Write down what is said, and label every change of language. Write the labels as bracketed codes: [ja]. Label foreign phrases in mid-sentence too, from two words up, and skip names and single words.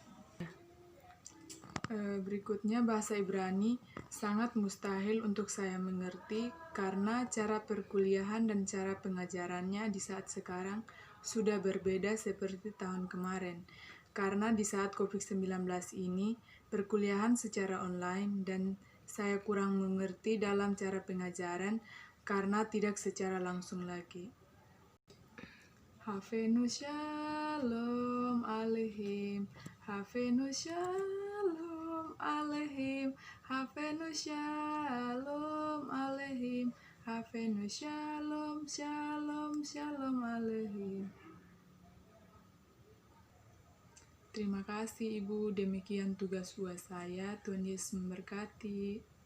[id] Berikutnya, bahasa Ibrani sangat mustahil untuk saya mengerti karena cara perkuliahan dan cara pengajarannya di saat sekarang sudah berbeda seperti tahun kemarin. Karena di saat COVID-19 ini, perkuliahan secara online dan saya kurang mengerti dalam cara pengajaran karena tidak secara langsung lagi. [he] הבאנו שלום עליכם, הבאנו שלום עליכם, הבאנו שלום עליכם, הבאנו שלום, שלום, שלום עליכם. [id] Terima kasih Ibu, demikian tugas UAS saya. Tuhan Yesus memberkati.